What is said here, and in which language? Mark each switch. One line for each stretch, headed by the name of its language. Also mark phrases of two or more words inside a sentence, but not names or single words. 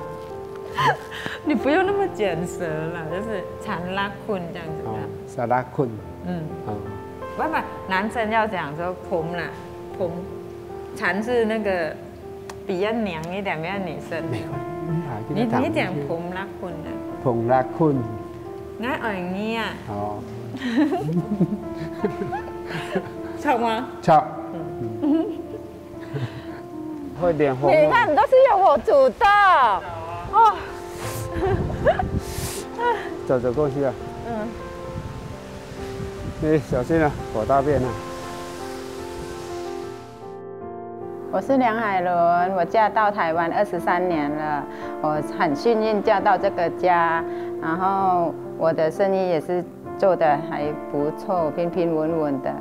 Chinese: 你不用那麼卷舌了，就是產拉坤這樣子的。薩拉坤。不，男生要講說ผม啦，ผม，產是那個比較娘一點，比較女生。你講
Thai: ผมรักคุณ
Chinese: 的。
Thai: ผมรักคุณ。 ง่ายอย่างนี้啊。
Chinese: 哦。 ชอบ嗎？
Thai: ชอบ。
Chinese: 會臉紅。你看，都是由我煮的。哦。走過去了。你小心了，火大便了。我是梁海伦，我嫁到台湾23年了，我很幸运嫁到这个家，然后我的生意也是做得还不错，平平稳稳的。